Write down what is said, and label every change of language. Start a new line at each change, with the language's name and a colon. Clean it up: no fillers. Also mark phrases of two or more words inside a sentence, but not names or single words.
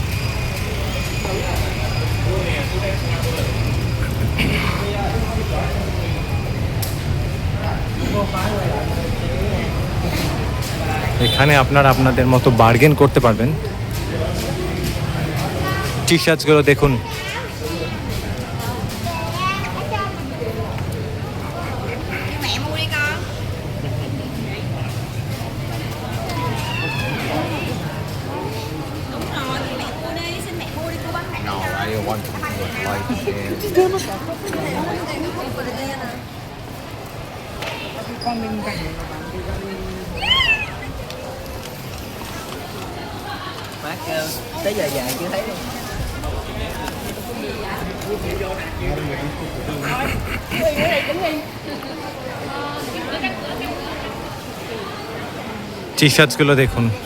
Bangla: এখানে আপনারা আপনাদের মতো বার্গেন করতে পারবেন। টি শার্টসগুলো দেখুন,
Vietnamese: mẹ mua đi con. Đúng rồi, thì mẹ mua đi, xin mẹ mua đi, cô bán mẹ.
English: No, I want to like
Vietnamese: Bác kêu tới giờ dài chưa thấy luôn.
Bangla: টি শার্টসগুলো দেখুন।